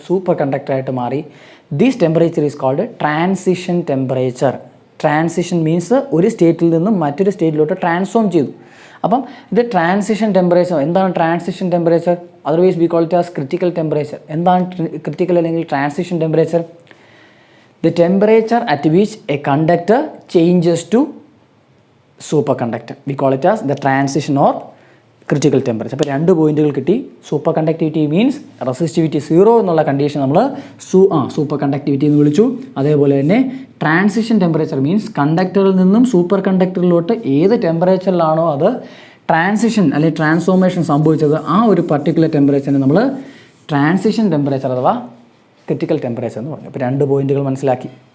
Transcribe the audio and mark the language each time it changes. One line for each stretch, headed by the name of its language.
Malayalam: Super കണ്ടക്ടറായിട്ട് മാറി.
English: This temperature is called transition temperature.
Malayalam: Transition means ഒരു സ്റ്റേറ്റിൽ നിന്നും മറ്റൊരു സ്റ്റേറ്റിലോട്ട് ട്രാൻസ്ഫോം ചെയ്തു. അപ്പം ഇത് ട്രാൻസിഷൻ ടെമ്പറേച്ചർ. എന്താണ് transition temperature?
English: Otherwise we call it as critical temperature.
Malayalam: എന്താണ് ക്രിറ്റിക്കൽ അല്ലെങ്കിൽ transition temperature?
English: The temperature at which a conductor changes to superconductor. We call it as the transition or critical temperature.
Malayalam: അപ്പോൾ 2 പോയിന്റുകൾ കിട്ടി. Super conductivity means resistivity 0 എന്നുള്ള condition നമ്മൾ super conductivity എന്ന് വിളിച്ചു. അതേപോലെ തന്നെ ട്രാൻസിഷൻ ടെമ്പറേച്ചർ മീൻസ് കണ്ടക്ടറിൽ നിന്നും സൂപ്പർ കണ്ടക്ടറിലോട്ട് ഏത് ടെമ്പറേച്ചറിലാണോ അത് ട്രാൻസിഷൻ അല്ലെങ്കിൽ ട്രാൻസ്ഫോർമേഷൻ സംഭവിച്ചത്, ആ ഒരു പർട്ടിക്കുലർ ടെമ്പറേച്ചറിനെ നമ്മൾ ട്രാൻസിഷൻ ടെമ്പറേച്ചർ അഥവാ ക്രിറ്റിക്കൽ ടെമ്പറേച്ചർ എന്ന് പറഞ്ഞു. അപ്പോൾ 2 പോയിന്റുകൾ മനസ്സിലാക്കി.